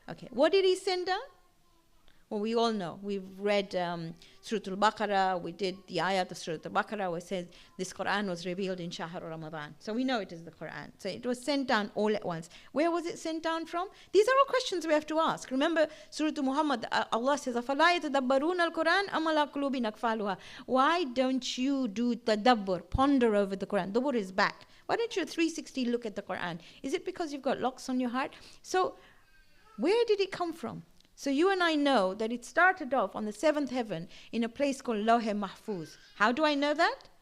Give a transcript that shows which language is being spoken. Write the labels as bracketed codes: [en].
[en] Okay, what did he send down? Well, we all know. We've read Surah Al-Baqarah. We did the ayat of Surah Al-Baqarah where it says this Quran was revealed in Shahr Ramadan. So we know it is the Quran. So it was sent down all at once. Where was it sent down from? These are all questions we have to ask. Remember Surah Muhammad, Allah says, [ar] أَفَلَا يَتَدَبَّرُونَ الْقُرْآنَ أَمَّا عَلَىٰ قُلُوبٍ أَقْفَالُهَا. [en] Why don't you do tadabbur, ponder over the Quran? Dabur is back. Why don't you 360 look at the Quran? Is it because you've got locks on your heart? So where did it come from? So you and I know that it started off on the seventh heaven in a place called Lawh Mahfuz. How do I know that?